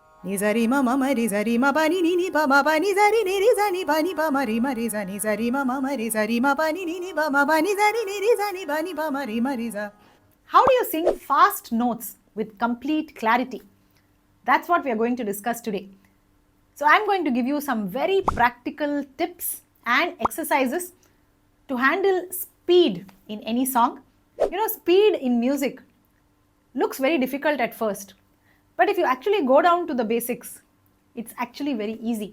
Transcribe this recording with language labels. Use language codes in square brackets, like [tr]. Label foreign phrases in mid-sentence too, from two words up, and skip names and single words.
[en] Ni zari ma ma ma ri zari ma pa ni ni pa ma pa ni zari ni ri za ni pa ni pa ma ri za ni zari ma ma ri zari ma pa ni pa ma pa ni zari ni ri za ni pa ni pa ma ri za. How do you sing fast notes with complete clarity? That's what we are going to discuss today. So I'm going to give you some very practical tips and exercises to handle speed in any song. You know, speed in music looks very difficult at first, but if you actually go down to the basics, it's actually very easy.